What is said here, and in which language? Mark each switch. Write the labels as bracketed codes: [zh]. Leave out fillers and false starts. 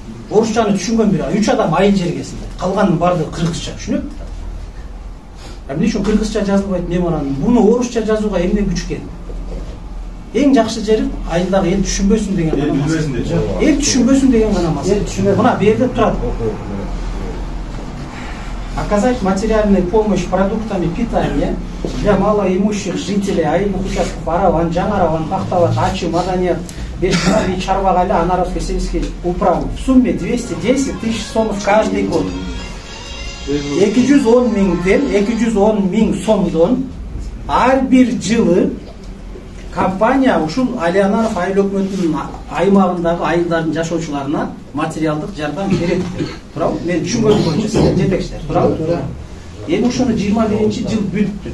[ky] Орусчаны түшүнгөн бир 3 адам айыл жергесинде. Калганын баардыгы кыргызча түшүнөт. Эмне үчүн кыргызча жазылбайт меморандум? Буну орусча жазууга эмне күч керек? Эң жакшы жери айылдагы эл түшүнбөсүн деген гана. Эл түшүнбөсүн деген гана эмес. Мына бу жерде турат. [ru] Оказать материальную помощь продуктами питания для малоимущих жителей айылдык участков Араван, Жаңараван, Бактабад, Ачы, Маданият, Бешкараби, Чарбагали, Анаровский сельский управ в сумме 210 тысяч сом каждый год. [ky] 210 миң сомдон ар бир жылы компания ушул Алиянаров айыл өкмөтүнүн аймагындагы айылдардын жашоочуларына материалдык жардам берет. Туурабы? Мен түшүнгөнүм боюнча силер жетекчилер, туурабы? Эми ушуну 21 жыл бүттү.